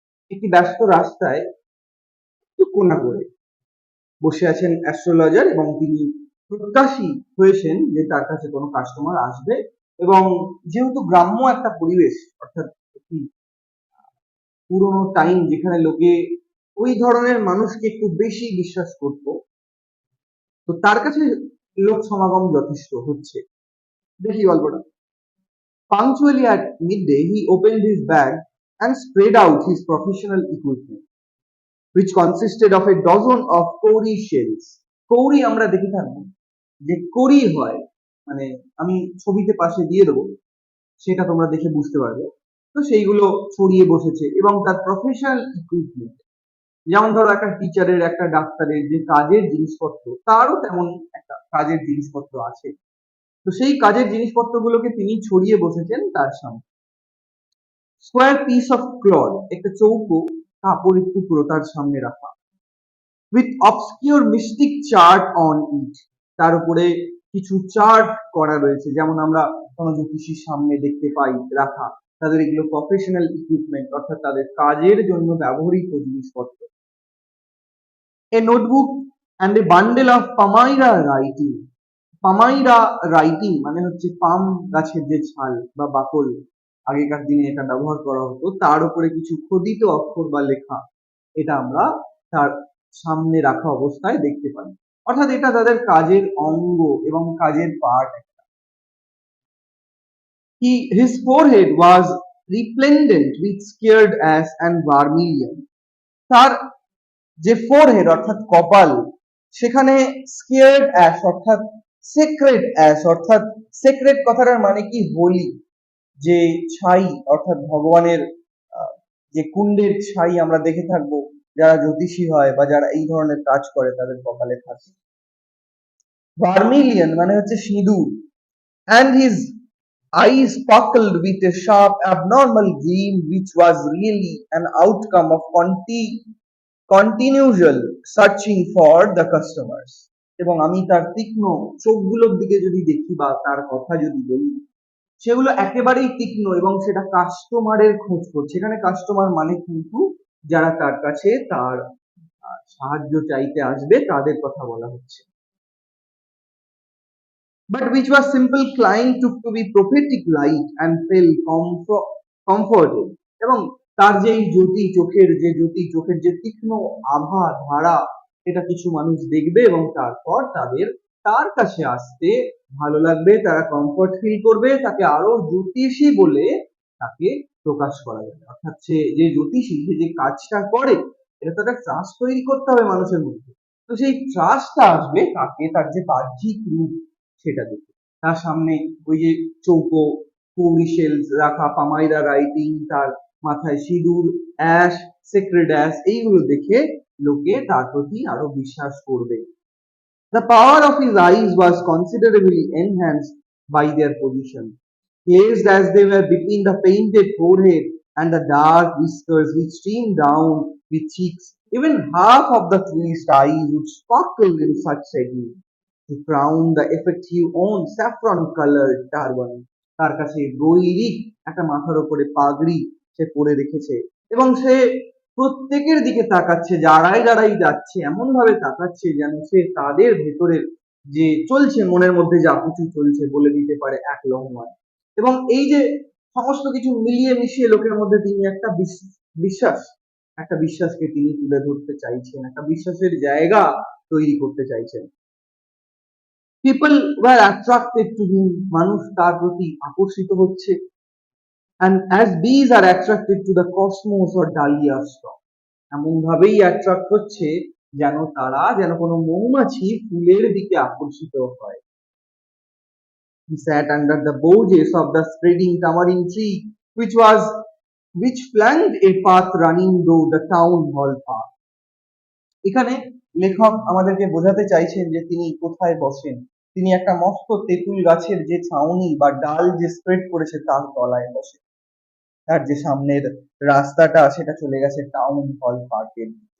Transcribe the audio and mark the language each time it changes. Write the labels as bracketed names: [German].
[Bangla] একটি ব্যস্ত রাস্তায় একটু কোনা করে বসে আছেন অ্যাস্ট্রোলজার এবং তিনি প্রত্যাশী হয়েছেন যে তার কাছে কোনো কাস্টমার আসবে। এবং যেহেতু গ্রাম্য একটা পরিবেশ, অর্থাৎ একটি পুরোনো টাইম যেখানে লোকে ওই ধরনের মানুষকে একটু বেশি বিশ্বাস করত, তো তার কাছে লোক সমাগম যথেষ্ট হচ্ছে। দেখি গল্পটা। [English] Punctually at midday, he opened his bag and spread out his professional equipment, which consisted of a dozen of cowrie shells. [Bangla] কৌরি আমরা দেখে থাকবো যে করি হয়, মানে আমি ছবিতে পাশে দিয়ে দেবো, সেটা তোমরা দেখে বুঝতে পারবে। তো সেইগুলো ছড়িয়ে বসেছে এবং তার প্রফেশনাল ইকুইপমেন্ট, যেমন ধরো একটা টিচারের, একটা ডাক্তারের যে কাজের জিনিসপত্র, তারও তেমন একটা কাজের জিনিসপত্র আছে। তো সেই কাজের জিনিসপত্রগুলোকে তিনি ছড়িয়ে বসেছেন তার সামনে। [English] square piece of cloth, [Bangla] একটা চৌকো কাপড়ের টুকরো তার সামনে রাখা। [English] with obscure mystic chart on it, [Bangla] তার উপরে কিছু চার্ট করা রয়েছে, যেমন আমরা কোনো জ্যোতিষীর সামনে দেখতে পাই রাখা। তাদের এগুলো প্রফেশনাল ইকুইপমেন্ট, অর্থাৎ তাদের কাজের জন্য ব্যবহৃত জিনিসপত্র। [English] A notebook and a bundle of Palmyra writing. [Bangla] পামাইরা writing মানে হচ্ছে পাম গাছের যে ছাল বা বাকল, আগেকার দিনে এটা ব্যবহার করা হতো, তার উপরে কিছু খোদিত অক্ষর বা লেখা, এটা আমরা তার সামনে রাখা অবস্থায় দেখতে পাই। অর্থাৎ এটা তাদের কাজের অঙ্গ এবং কাজের part. [English] His forehead was resplendent with scared ash and vermilion. [Bangla] তার যে ফোরহেড অর্থাৎ কপাল, সেখানে স্কেয়ার্ড অ্যাশ অর্থাৎ সেক্রেট অ্যাশ, অর্থাৎ সেক্রেট কথাটার মানে কি হোলি, যে ছাই অর্থাৎ ভগবানের যে কুণ্ডের ছাই আমরা দেখে থাকবো যারা জ্যোতিষী হয় বা যারা এই ধরনের কাজ করে তাদের কপালে থাকে। ভার্মিলিয়ন মানে হচ্ছে সিঁদুর। [English] and his eyes sparkled with a sharp abnormal gleam which was really an outcome of continual searching for the customers. [Bangla] এবং আমি তার তীক্ষ্ণ চোখগুলোর দিকে যদি দেখি বা তার কথা যদি বলি, সেগুলো একেবারেই তীক্ষ্ণ এবং সেটা কাস্টমারের খোঁজ করছে। এখানে কাস্টমার মানে কিন্তু যারা তার কাছে তার সাহায্য চাইতে আসবে তাদের কথা বলা হচ্ছে। [English] But which was simple client took to be prophetic light and felt comforted. [Bangla] এবং তার যে জ্যোতি, চোখের যে জ্যোতি, চোখের যে তীক্ষ্ণ আভা ধারা, এটা কিছু মানুষ দেখবে এবং তারপর তাদের তার কাছে আসতে ভালো লাগবে, তারা কমফর্ট ফিল করবে, তাকে আরো জ্যোতিষী বলে তাকে প্রকাশ করা যাবে। অর্থাৎ সে যে জ্যোতিষী, সে যে কাজটা করে, এটা তো একটা ট্রাস্ট তৈরি করতে হবে মানুষের মধ্যে। তো সেই ট্রাস্টটা আসবে তাকে তার যে বাহ্যিক রূপ সেটা দেখে। তার সামনে ওই যে চৌকো কৌরি শেলস রাখা, পামাইরা রাইটিং, তার মাথায় সিঁদুর, অ্যাশ, সেক্রেড অ্যাশ, এইগুলো দেখে লোকে তার প্রতি আরো বিশ্বাস করবে। [English] The power of his eyes was considerably enhanced by their position, placed as they were between the painted forehead and the dark whiskers which streamed down with cheeks. Even half of the twist eyes would sparkle in such setting to crown the effective own saffron-colored turban. [Bangla] তার কাছে গৈরিক একটা মাথার উপরে পাগড়ি সে পরে রেখেছে এবং সে প্রত্যেকের দিকে তাকাচ্ছে, যারাই যারাই যাচ্ছে এমন ভাবে তাকাচ্ছে যেন সে তাদের ভেতরের যে চলছে, মনের মধ্যে যা কিছু চলছে বলে দিতে পারে এক লহমায়। এবং এই যে সমস্ত কিছু মিলিয়ে মিশিয়ে লোকের মধ্যে তিনি একটা বিশ্বাস, একটা বিশ্বাসকে তিনি তুলে ধরতে চাইছেন, একটা বিশ্বাসের জায়গা তৈরি করতে চাইছেন। [English] People were attracted to him, [Bangla] মানুষ তার প্রতি আকর্ষিত হচ্ছে। [English] and as bees are attracted to the cosmos or dahlia stalk, [Bangla] এমন ভাবেই অ্যাট্রাক্ট হচ্ছে যেন তারা যেন কোনো মৌমাছি ফুলের দিকে আকর্ষিত হয়। [English] He sat under the boughs of the spreading tamarind tree which flanked a path running through the town hall park. [Bangla] এখানে লেখক আমাদেরকে বোঝাতে চাইছেন যে তিনি কোথায় বসেন। তিনি একটা মস্ত তেঁতুল গাছের যে ছাউনি বা ডাল যে স্প্রেড করেছে তার তলায় বসে। তার যে সামনের রাস্তাটা সেটা চলে গেছে টাউন হল পার্কের।